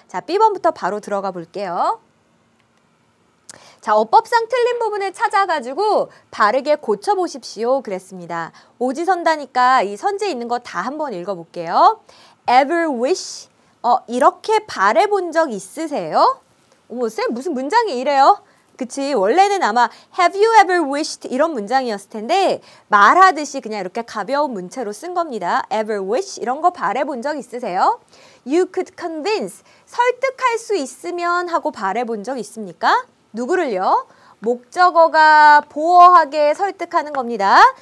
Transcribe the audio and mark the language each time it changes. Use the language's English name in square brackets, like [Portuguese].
[Korean] 자, B번부터 바로 들어가 볼게요. 자, 어법상 틀린 부분을 찾아가지고 바르게 고쳐보십시오 그랬습니다. 오지선다니까 이 선지에 있는 거 다 한번 읽어볼게요. [English] Ever wish? [Korean] 이렇게 바래본 적 있으세요? 어머, 쌤 무슨 문장이 이래요? 그치, 원래는 아마 [English] Have you ever wished? [Korean] 이런 문장이었을 텐데 말하듯이 그냥 이렇게 가벼운 문체로 쓴 겁니다. [English] Ever wish? [Korean] 이런 거 바래본 적 있으세요? [English] You could convince. [Korean] 설득할 수 있으면 하고 바래본 적 있습니까? 누구를요? 목적어가 보어하게 설득하는 겁니다.